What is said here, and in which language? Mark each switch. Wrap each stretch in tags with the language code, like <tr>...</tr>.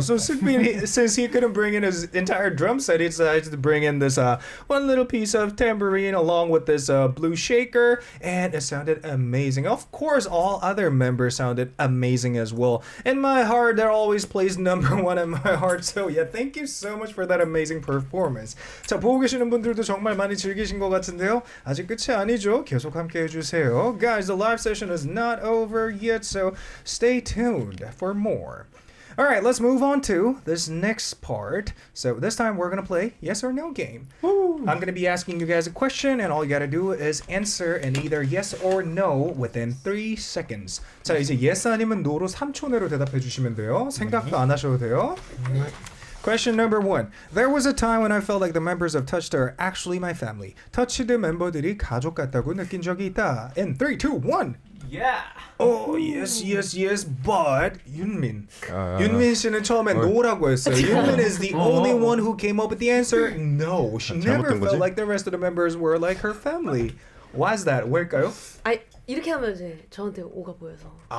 <en>So since he couldn't bring in his entire drum set, he decided to bring in this one little piece of tambourine along with this blue shaker, and it sounded amazing. Of course, all other members sounded amazing as well. In my heart, they're always placed number one in my heart. So yeah, thank you so much for that amazing performance.</en> <ko>자, 보고 계시는 분들도 정말 많이 즐기신 것 같은데요. 아직 끝이 아니죠. 계속 함께 해주세요.</ko> <en>Guys, the live session is not over yet, so stay tuned for more. All right, let's move on to this next part. So this time we're going to play yes or no game. I'm going to be asking you guys a question, and all you got to do is answer in either yes or no within 3 seconds.</en> <ko>자, 이제 yes 아니면 no로 3초 내로 대답해 주시면 돼요. 생각도 안 하셔도 돼요.</ko> <en>Question number 1. There was a time when I felt like the members of Touched are actually my family.</en> <ko>Touched 멤버들이 가족 같다고 느낀 적이 있다.</ko> <en>In 3, 2, 1. Yeah. Oh, yes, but 윤민.</en> <ko>윤민 씨는 처음에 no라고 했어요.</ko> <en>윤민 is the only one who came up with the answer. No, she never felt like the rest of the members were like her family. Why is that?</en> <ko>왜일까요? 아니 이렇게 하면 이제 저한테 오가 보여서.</ko>